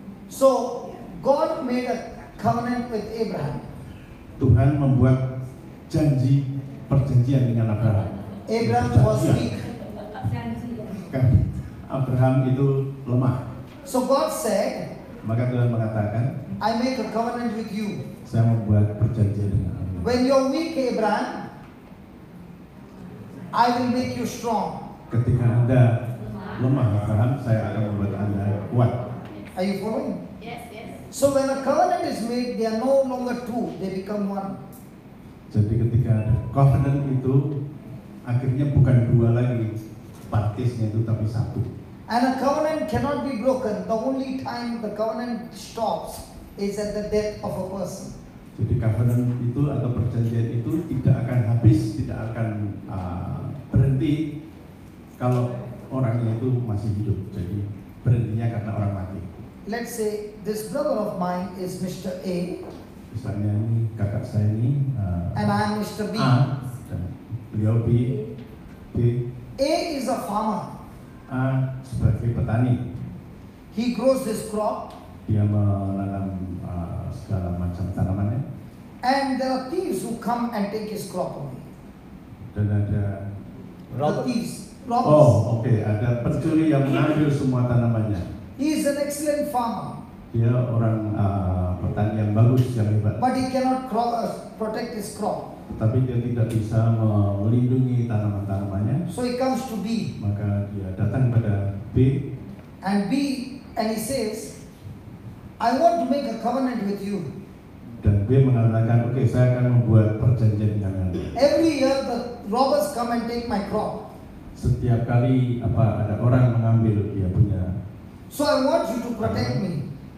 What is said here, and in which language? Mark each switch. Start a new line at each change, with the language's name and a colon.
English: So God made a covenant with Abraham.
Indonesian: Tuhan membuat perjanjian dengan Abraham.
English: Abraham was weak.
Indonesian: Kan Abraham itu lemah.
English: So God said,
Indonesian: Maka Tuhan mengatakan,
English: I make a covenant with you.
Indonesian: saya membuat perjanjian dengan Anda.
English: When you're weak, Abraham, I will make you strong.
Indonesian: Ketika Anda lemah, Abraham, saya akan membuat Anda kuat.
English: Are you following? Yes. So when a covenant is made, they are no longer two, they become one.
Indonesian: Jadi ketika ada covenant itu, akhirnya bukan dua lagi partisnya itu, tapi satu.
English: And a covenant cannot be broken. The only time the covenant stops is at the death of a person.
Indonesian: Jadi covenant itu atau perjanjian itu tidak akan habis, tidak akan berhenti kalau orangnya itu masih hidup. Jadi berhentinya karena orang mati.
English: Let's say this brother of mine is Mr. A
Indonesian: Misalnya ini kakak saya ini
English: and I am Mr. B.
Indonesian: A dan beliau B.
English: A is a farmer.
Indonesian: A sebagai petani,
English: He grows this crop,
Indonesian: dia menanam segala macam tanamannya,
English: and there are thieves who come and take his crop away.
Indonesian: dan ada
English: The thieves, robbers.
Indonesian: Oh, oke. Ada pencuri yang mengambil semua tanamannya.
English: He is an excellent farmer,
Indonesian: Dia orang petani yang bagus, yang hebat.
English: but he cannot protect his crop.
Indonesian: Tapi dia tidak bisa melindungi tanaman-tanamannya.
English: So he comes to B,
Indonesian: Maka dia datang pada B,
English: and he says, I want to make a covenant with you.
Indonesian: dan B mengatakan, oke, saya akan membuat perjanjian dengan Anda.
English: Every year the robbers come and take my crop.
Indonesian: Setiap kali ada orang mengambil dia punya,
English: So I want you to protect me.